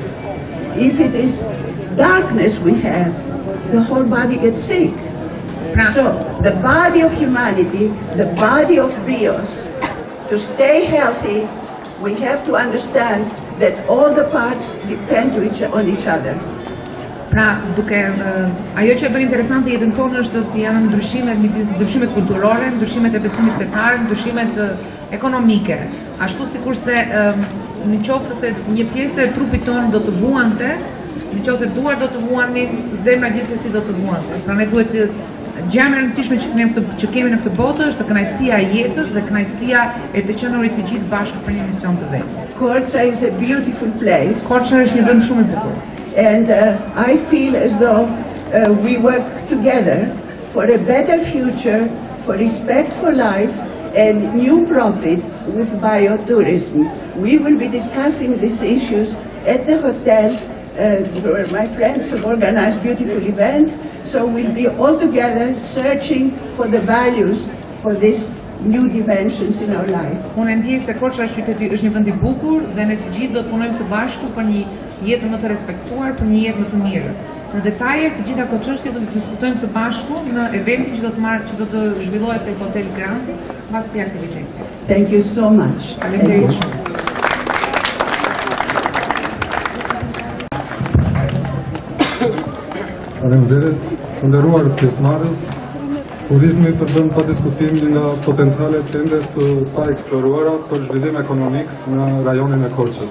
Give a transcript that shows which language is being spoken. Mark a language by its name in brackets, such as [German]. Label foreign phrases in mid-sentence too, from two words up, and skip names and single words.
[English] If it is darkness we have, the whole body gets sick. So the body of humanity, the body of bios, to stay healthy, we have to understand that all the parts depend on each other. [Albanian] Pra, ajo që e bën interesante jetën tonë është të janë ndryshimet kulturore, ndryshimet e besimit fetar, ndryshimet ekonomike. Ashtu sikurse në qoftë se një pjesë e trupit tonë do të vuante, në qoftë se duart do të vuanin, zemra gjithsesi do të vuante. Pra ne duhet gjë më e rëndësishme që kemi në këtë botë është kënaqësia e jetës dhe kënaqësia e të qenurit të gjithë bashkë për një mision të vetë. [English] Korça is a beautiful place. [Albanian] Korça është një vend shumë i bukur. [English] And I feel as though we work together for a better future, for respect for life and new profit with biotourism. We will be discussing these issues at the hotel where my friends have organized a beautiful event. So we'll be all together searching for the values for these new dimensions in our life. [Albanian] Unë ndjej se Korça është një vend i bukur dhe ne të gjithë do të punojmë së bashku për një jetë më të respektuar, për një jetë më të mirë. Në detaje të gjitha këto çështje do të diskutojmë së bashku në eventin që do të zhvillohet te Hotel Grandi pas këtij aktiviteti. [English] Thank you so much. [Albanian] Faleminderit, të nderuar pjesëmarrës. Turizmi përbën pa diskutim një nga potencialet ende të pa eksploruara për zhvillim ekonomik në rajonin e Korçës.